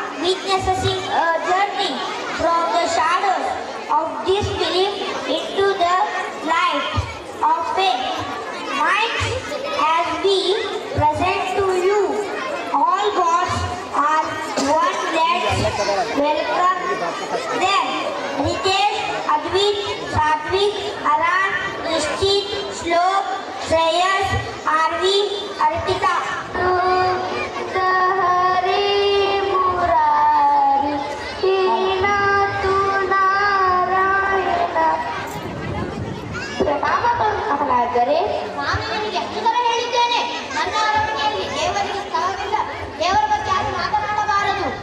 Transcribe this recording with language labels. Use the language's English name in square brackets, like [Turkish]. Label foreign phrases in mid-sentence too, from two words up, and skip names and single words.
[English] witnessing a journey from the shadows of disbelief into the light of faith. Might as we present to you all gods are one. Let's welcome them. Ritesh, Advit, Satvik, Aran, Nishchit, Shlok, Shreyas, Arvi, Arpita. [Kannada] ನಾನು ನಿನಗೆ ಎಷ್ಟು ಸಲ ಹೇಳಿದ್ದೇನೆ, ನನ್ನ ಅರಮನೆಯಲ್ಲಿ ದೇವರಿಗೆ ಸ್ಥಳವಿಲ್ಲ, ದೇವರ ಬಗ್ಗೆ ಯಾರು ಮಾತನಾಡಬಾರದು.